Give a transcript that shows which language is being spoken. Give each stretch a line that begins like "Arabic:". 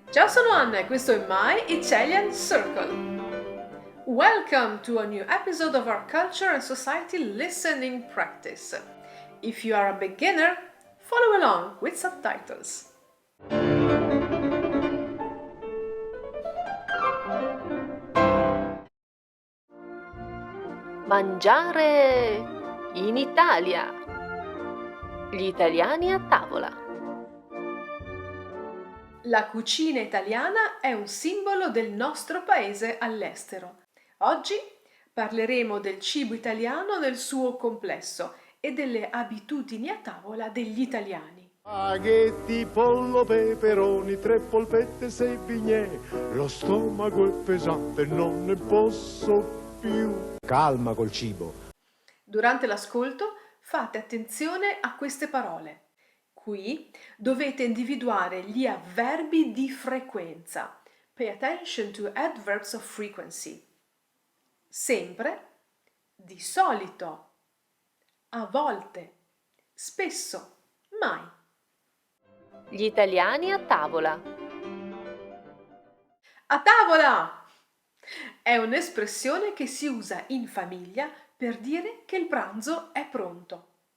Italian: Ciao, sono Anna e questo è My Italian Circle.
English: Welcome to a new episode of our Culture and Society listening practice. If you are a beginner, follow along with subtitles.
Italian: Mangiare in Italia. Gli italiani a tavola. La cucina italiana è un simbolo del nostro paese all'estero. Oggi parleremo del cibo italiano nel suo complesso e delle abitudini a tavola degli italiani. Spaghetti, pollo, peperoni, 3 polpette, 6 bignè. Lo stomaco è pesante, non ne posso più. Calma col cibo. Durante l'ascolto fate attenzione a queste parole. Qui dovete individuare gli avverbi di frequenza.
English: Pay attention to adverbs of frequency.
Italian: Sempre, di solito, a volte, spesso, mai. Gli italiani a tavola. A tavola! È un'espressione che si usa in famiglia per dire che il pranzo è pronto.